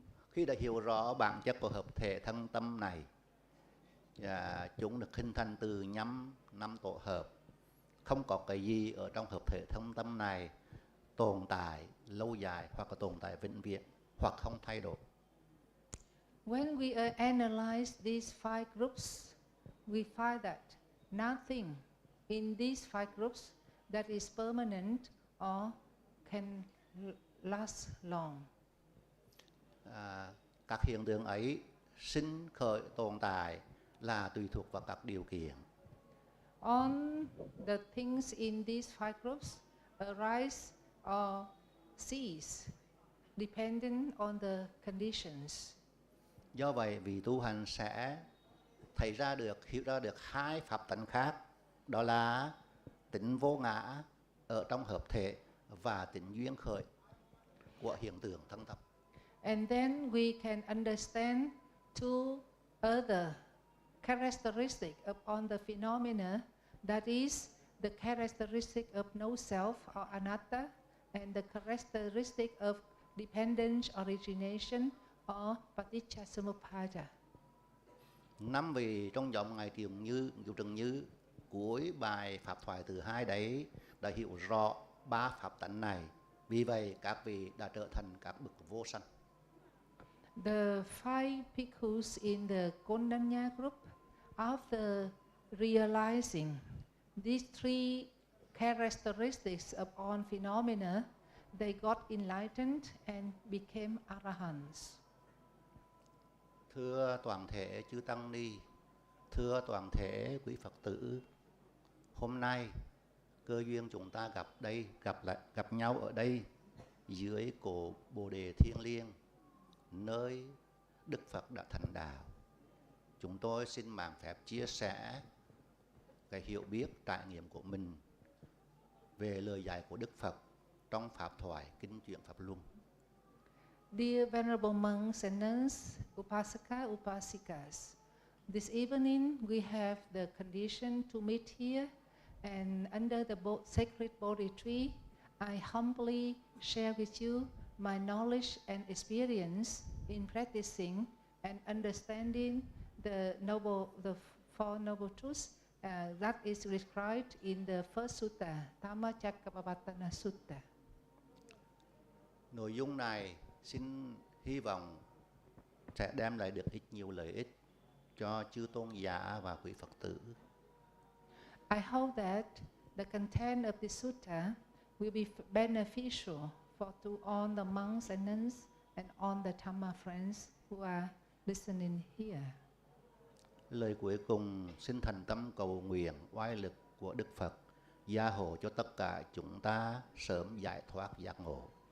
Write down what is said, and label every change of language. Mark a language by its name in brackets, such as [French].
[Vietnamese] Khi đã hiểu rõ bản chất của hợp thể thân tâm này, chúng được hình thành từ 5 tổ hợp. Không có cái gì ở trong hợp thể thân tâm này tồn tại lâu dài, hoặc là tồn tại vĩnh viễn, hoặc không thay đổi. [English] When we analyze these 5 groups, we find that nothing in these 5 groups that is permanent or can last long. [Vietnamese] Các hiện tượng ấy sinh khởi tồn tại là tùy thuộc vào các điều kiện. [English] All the things in these 5 groups arise or cease depending on the conditions. [Vietnamese] Do vậy, vị tu hành sẽ hiểu ra được 2 pháp tánh khác, đó là tính vô ngã ở trong hợp thể và tính duyên khởi của hiện tượng thân tâm. [English] And then we can understand 2 other characteristics upon the phenomena, that is the characteristic of no self or anatta, and the characteristic of dependent origination or paticca samuppada. [Vietnamese] 5 vị trong dòng Ngài Kiều Trần Như cuối bài pháp thoại thứ 2 đấy đã hiểu rõ 3 pháp tánh này. Vì vậy các vị đã trở thành các bậc vô sanh. [English] The 5 bhikkhus in the Kondanya group, after realizing these 3 characteristics of all phenomena, they got enlightened and became Arahants. [Vietnamese] Thưa toàn thể chư tăng ni, thưa toàn thể quý Phật tử, hôm nay cơ duyên chúng ta gặp nhau ở đây dưới cổ Bồ đề thiêng liêng, nơi Đức Phật đã thành đạo. Chúng tôi xin mạn phép chia sẻ cái hiểu biết trải nghiệm của mình về lời dạy của Đức Phật trong pháp thoại kinh chuyển pháp luân. [English] Dear Venerable monks and nuns, Upasaka, Upasikas, this evening we have the condition to meet here, and under the sacred Bodhi tree, I humbly share with you my knowledge and experience in practicing and understanding the Four Noble Truths that is described in the First Sutra, Dhammacakkappavattana Sutta. [Vietnamese] Nội dung này xin hy vọng sẽ đem lại được nhiều lợi ích cho chư tôn giả và quý Phật tử. [English] I hope that the content of this sutta will be beneficial to all the monks and nuns and all the Dhamma friends who are listening here. [Vietnamese] Lời cuối cùng xin thành tâm cầu nguyện oai lực của Đức Phật gia hộ cho tất cả chúng ta sớm giải thoát giác ngộ.